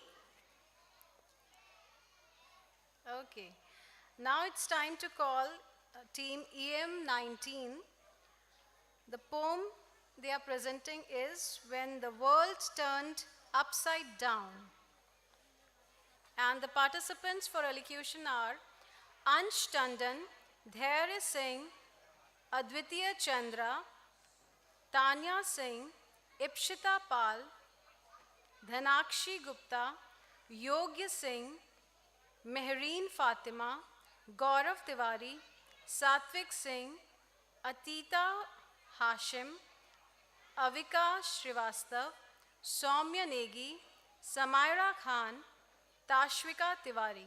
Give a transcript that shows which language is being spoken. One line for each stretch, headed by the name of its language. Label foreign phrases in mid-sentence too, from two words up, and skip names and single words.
English: Okay, now it's time to call team EM19. The poem they are presenting is When the World Turned Upside Down. And the participants for elocution are Ansh Tandon, Dhairya Singh, Advitiya Chandra, Tanya Singh, Ipshita Pal, Dhanakshi Gupta, Yogya Singh, Mehreen Fatima, Gaurav Tiwari, Satvik Singh, Atita Hashim, Avika Srivastav, Soumya Negi, Samaira Khan, Tashvika Tiwari.